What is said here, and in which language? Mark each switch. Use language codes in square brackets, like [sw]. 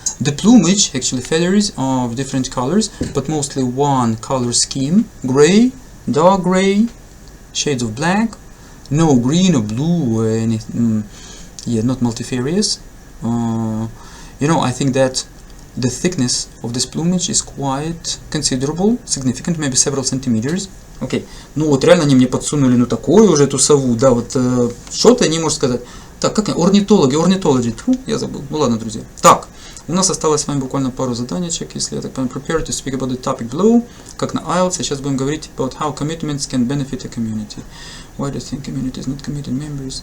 [en] The plumage, actually feathers of different colors, but mostly one color scheme: gray, dark gray, shades of black, no green or blue or anything. Yeah, not multifarious. You know, I think that the thickness of this plumage is quite considerable, significant, maybe several centimeters. [ru] Окей, ну вот реально они мне подсунули, ну такую уже эту сову, да, вот что-то они, можно сказать. Так, как орнитологи, фу, я забыл. Ну ладно, друзья. Так, у нас осталось с вами буквально пару заданечек, если я так понимаю. [en] Prepare to speak about the topic below, [ru] как на IELTS. Сейчас будем говорить [en] about how commitments can benefit a community. Why do you think community is not committed members?